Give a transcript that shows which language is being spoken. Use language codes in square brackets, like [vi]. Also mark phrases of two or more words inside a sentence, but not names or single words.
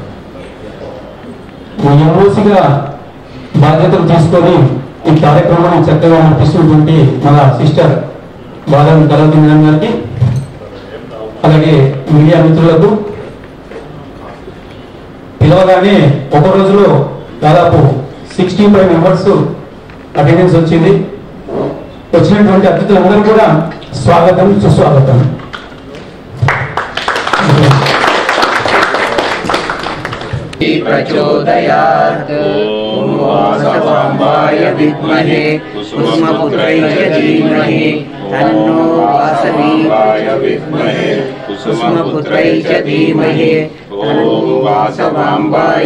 [te] ఎంఓసిగా బాధ్యతలు తీసుకొని ఈ కార్యక్రమాన్ని చక్కగా నడిపిస్తున్నటువంటి మన సిస్టర్ బాదం కలవతి మేడం గారికి, అలాగే మీడియా మిత్రులకు, పిలవగానే ఒక రోజులో దాదాపు 65 [en] members attendance [te] వచ్చింది. వచ్చినటువంటి అతిథులందరూ కూడా స్వాగతం, సుస్వాగతం. [sa] प्रचोदयात् ॐ वासवाम्बाय विद्महे कुसुमपुत्रैः धीमहि तन्नो वासवीवाय विद्महे कुसुमपुत्रैः धीमहि ॐ वासवाम्बाय